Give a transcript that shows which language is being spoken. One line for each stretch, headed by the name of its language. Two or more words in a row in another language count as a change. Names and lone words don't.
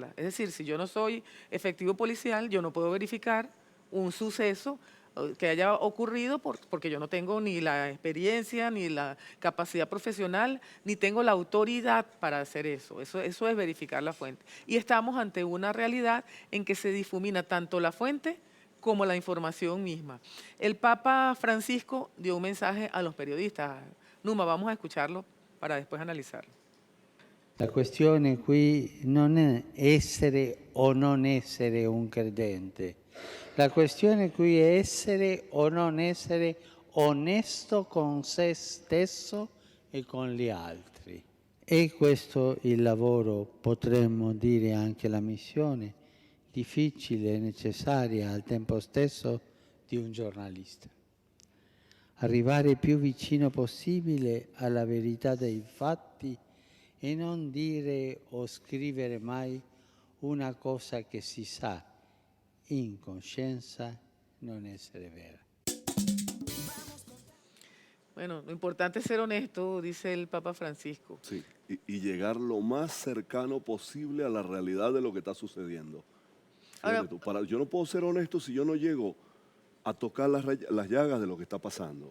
Spanish: Es decir, si yo no soy efectivo policial, yo no puedo verificar un suceso que haya ocurrido porque yo no tengo ni la experiencia, ni la capacidad profesional, ni tengo la autoridad para hacer eso. Eso es verificar la fuente. Y estamos ante una realidad en que se difumina tanto la fuente como la información misma. El Papa Francisco dio un mensaje a los periodistas. Numa, vamos a escucharlo para después analizarlo.
Italian: La questione qui non è essere o non essere un credente. La questione qui è essere o non essere onesto con se stesso e con gli altri. E questo il lavoro, potremmo dire anche la missione, difficile e necessaria al tempo stesso di un giornalista. Arrivare più vicino possibile alla verità dei fatti e non dire o scrivere mai una cosa che si sa in coscienza non essere vera.
Spanish: Bueno, lo importante es ser honesto, dice el Papa Francisco. Sí, y llegar lo más cercano posible a la realidad de lo que está sucediendo. Ahora, Yo no puedo ser honesto si yo no llego a tocar las llagas de lo que está pasando.